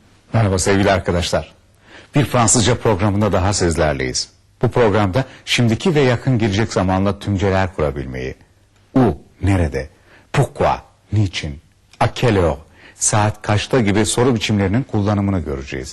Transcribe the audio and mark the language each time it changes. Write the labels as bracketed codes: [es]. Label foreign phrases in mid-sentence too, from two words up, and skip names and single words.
[tr] Merhaba sevgili arkadaşlar. Bir Fransızca programında daha sizlerleyiz. Bu programda şimdiki ve yakın gelecek zamanla tümceler kurabilmeyi, où, nerede, pourquoi, niçin, [fr] à quelle heure, [tr] saat kaçta gibi soru biçimlerinin kullanımını göreceğiz.